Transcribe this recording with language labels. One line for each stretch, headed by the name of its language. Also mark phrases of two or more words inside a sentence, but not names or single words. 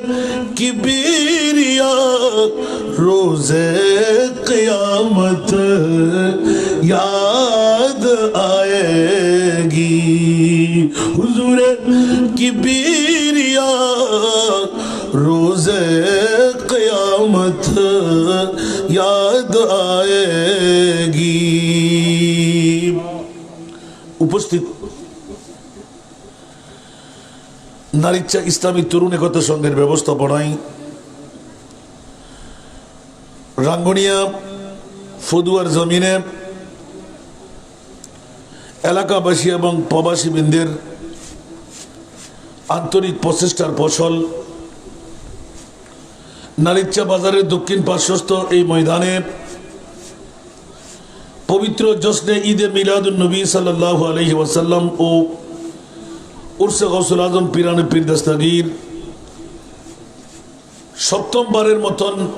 Urdu: کبریا روز قیامت یاد آئے گی حضور کبریا روز قیامت یاد آئے گی
Bangla: উপস্থিত নারীচ্ছা ইসলামী তরুণ একতা সংঘের ব্যবস্থাপনায় রাঙ্গুনিয়া ফদুয়ার জমিনে এলাকাবাসী এবং প্রবাসী বৃন্দের আন্তরিক প্রচেষ্টার ফসল নারীচ্ছা বাজারের দক্ষিণ পার্শ্বস্থ এই ময়দানে পবিত্র জশ্নে ঈদে মিলাদুন নবী সাল্লাল্লাহু আলাইহি ওয়াসাল্লাম ও উরসে গৌসুল আজম পীরানে পীর দস্তগীর সপ্তমবারের মতন